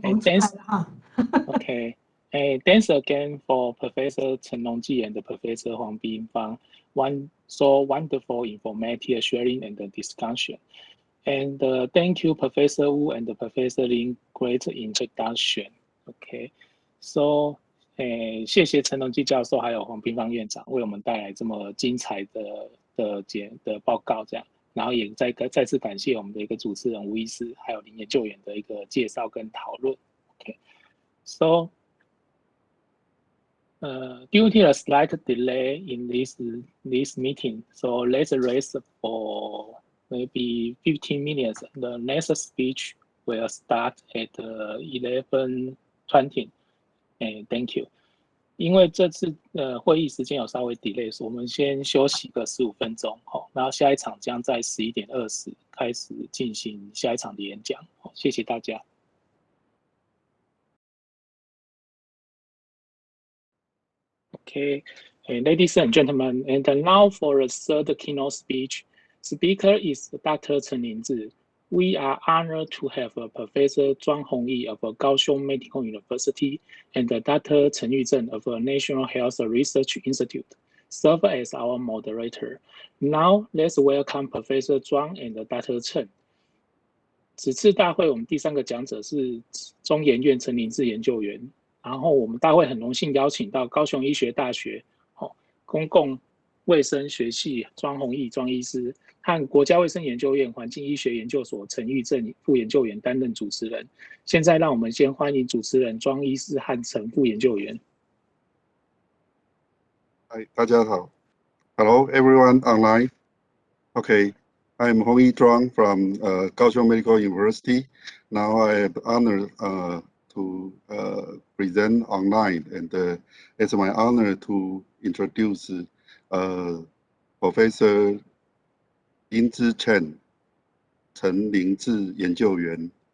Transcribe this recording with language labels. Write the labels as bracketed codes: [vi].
[en] Thanks. Okay. Thanks again for Professor Chen Longji and Professor Huang Bingfang. So wonderful informative sharing and discussion. And thank you, Professor Wu and Professor Lin, great introduction. Okay. [zh] So 谢谢陈龙基教授还有黄平方院长为我们带来这么精彩的报告，这样，然后也再次感谢我们的一个主持人吴医师还有林研究员的一个介绍跟讨论。 [en] Okay, so due to a slight delay in this meeting, so let's rest for maybe 15 minutes. The next speech will start at 11:20. Thank you. [zh] 因为这次会议时间有稍微 delay， 所以我们先休息个15分钟，然后下一场将在11:20开始进行下一场的演讲。谢谢大家。 [en] Okay, ladies and gentlemen, and now for a third keynote speech. Speaker is Dr. Chen Lingzhi. We are honored to have Professor Zhuang Hongyi of Kaohsiung Medical University and Dr. Chen Yuzhen of National Health Research Institute serve as our moderator. Now, let's welcome Professor Zhuang and Dr. Chen. [zh] 此次大会我们第3个讲者是中研院陈林志研究员，然后我们大会很荣幸邀请到高雄医学大学公共卫生学系庄弘毅庄医师和国家卫生研究院环境医学研究所陈玉正副研究员担任主持人。现在让我们先欢迎主持人庄医师和陈副研究员。大家好 [en] ，Hello everyone online. Okay, I'm Hongyi Zhuang from Kaohsiung Medical University. Now I have the honor to present online, and it's my honor to introduce Professor Longji Chen, [zh] 陈林志研究员。